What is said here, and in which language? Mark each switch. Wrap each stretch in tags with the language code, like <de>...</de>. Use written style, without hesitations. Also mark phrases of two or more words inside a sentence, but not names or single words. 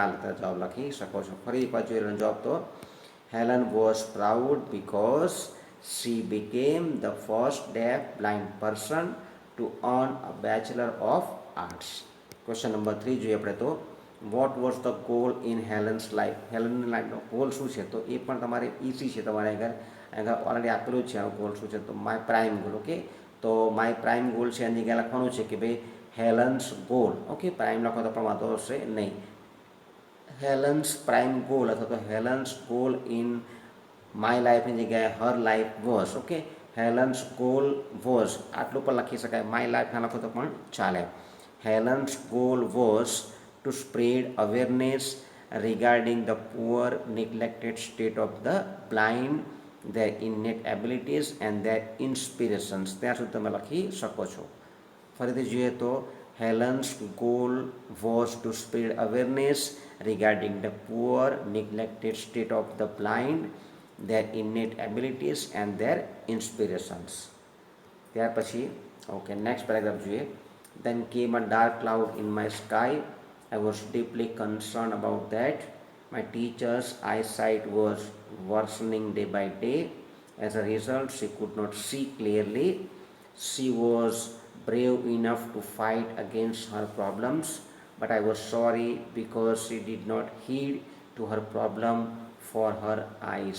<gu>આ રીતે જવાબ લખી શકો છો ફરી પાછું એનો જવાબ તો</gu> <en>Helen was proud because she became the first deaf blind person to earn a Bachelor of Arts question number 3</en> <gu>જોઈએ આપણે તો</gu> <en>what was the goal in Helen's life</en> <gu>હેલનની લાઈફનો ગોલ શું છે તો એ પણ તમારે ઇઝી છે તમારે આગળ ઓલરેડી આપેલું જ છે આ ગોલ શું છે તો</gu> <en>my prime goal okay</en> <gu>તો</gu> <en>my prime goal</en> <gu>છે એની જગ્યાએ લખવાનું છે કે ભાઈ</gu> <en>Helen's goal okay prime</en> <gu>લખો તો પણ વાંધો હશે નહીં</gu> <en>Helen's prime goal</en> <gu>અથવા તો</gu> <en>Helen's goal in my life જગ્યાએ her life was okay Helen's goal was</en> <gu>આટલું પણ લખી શકાય</gu> <en>my life</en> <gu>ના લખો તો પણ ચાલે</gu> <en>Helen's goal was to spread awareness regarding the poor neglected state of the blind their innate abilities and their inspirations</en> <gu>ત્યાં સુધી તમે લખી શકો છો ફરીથી જોઈએ તો</gu> <en>Helen's goal was to spread awareness regarding the poor neglected state of the blind their innate abilities and their inspirations</en> <gu>ત્યાર પછી</gu> <en>okay next paragraph જોઈએ then came a dark cloud in my sky I was deeply concerned about that. My teacher's eyesight was worsening day by day. As a result, she could not see clearly. She was brave enough to fight against her problems, but I was sorry because she did not heed to her problem for her eyes.</en>